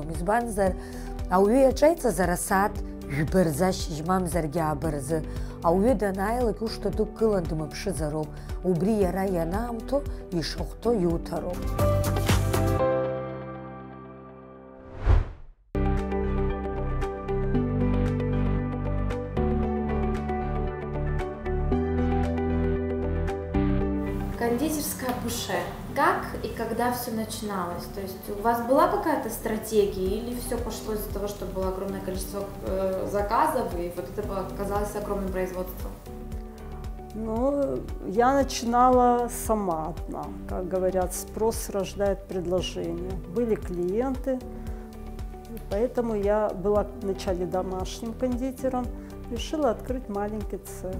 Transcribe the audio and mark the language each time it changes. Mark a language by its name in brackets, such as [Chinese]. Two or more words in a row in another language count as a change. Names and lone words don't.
[Abkhazian] Избанзар, ауаҩы иаҿеиҵазар асааҭ жәба рзы ашьыжь, мамзаргьы ааба рзы, ауаҩы данааилак ушҭа дук гылан дымԥшызароуп, убри иара ианаамҭо ишахәҭо иуҭароуп. [Russian] Кондитерская Буше. Как и когда все начиналось? То есть у вас была какая-то стратегия или все пошло из-за того, что было огромное количество заказов и вот это оказалось огромным производством? Ну, я начинала сама одна. Как говорят, спрос рождает предложение. Были клиенты, поэтому я была вначале домашним кондитером, решила открыть маленький цех.